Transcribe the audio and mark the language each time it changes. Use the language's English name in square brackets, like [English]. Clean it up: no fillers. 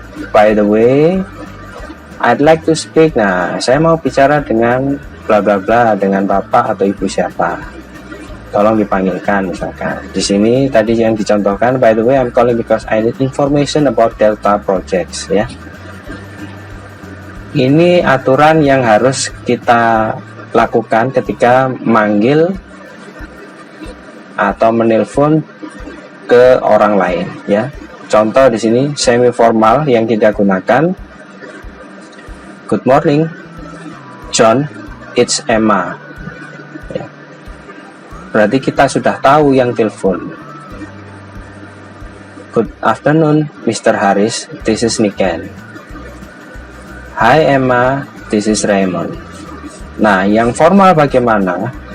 [English] By the way, I'd like to speak. [Indonesian] Nah, saya mau bicara dengan bla bla bla, dengan bapak atau ibu siapa. Tolong dipanggilkan misalkan. Di sini tadi yang dicontohkan, [English] by the way, I'm calling because I need information about Delta projects ya. [Indonesian] Ini aturan yang harus kita lakukan ketika manggil atau menelpon ke orang lain ya. Contoh di sini semi formal yang kita gunakan. [English] Good morning, John, it's Emma. [Indonesian] Ya. Berarti kita sudah tahu yang telepon. [English] Good afternoon, Mr. Haris, this is Niken. Hi Emma, this is Raymond. [Indonesian] Nah, yang formal bagaimana?